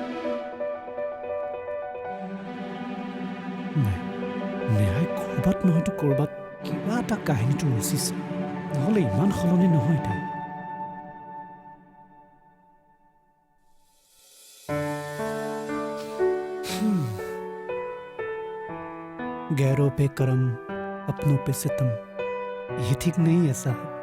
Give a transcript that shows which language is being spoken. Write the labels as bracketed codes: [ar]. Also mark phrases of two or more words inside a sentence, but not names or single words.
[as] নাই নেহাই ক'ৰবাত নহয়তো ক'ৰবাত কিবা এটা কাহিনীটো ৰচিছে নহ'লে ইমান সলনি নহয় তাই [hi] गैरों पे करम अपनों पे सितम ये ठीक नहीं है साहब